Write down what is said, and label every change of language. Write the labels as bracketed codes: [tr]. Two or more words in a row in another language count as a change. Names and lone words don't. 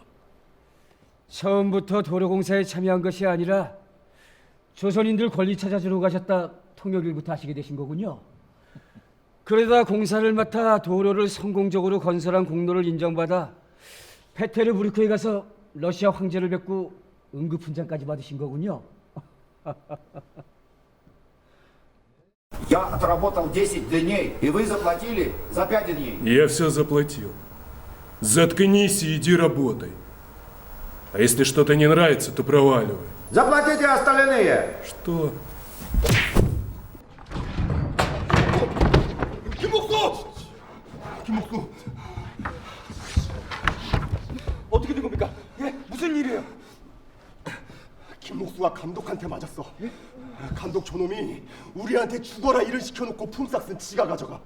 [ko] 처음부터 도로공사에 참여한 것이 아니라 조선인들 권리 찾아주러 가셨다 통역일부터 하시게 되신 거군요. 그러다 공사를 맡아 도로를 성공적으로 건설한 공로를 인정받아 페테르부르크에 가서 러시아 황제를 뵙고 응급훈장까지 받으신 거군요. [ru] Я отработал 10 дней, и вы заплатили за 5 дней. Я все заплатил. Заткнись и иди работай. А если что-то не нравится, то проваливай. Заплатите остальные. Что? [ko] 김목수! 김목수! 어떻게 된 겁니까? 예? 무슨 일이에요? 김목수가 감독한테 맞았어. 예? 감독 저놈이 우리한테 죽어라 일을 시켜놓고 품삯은 지가 가져가.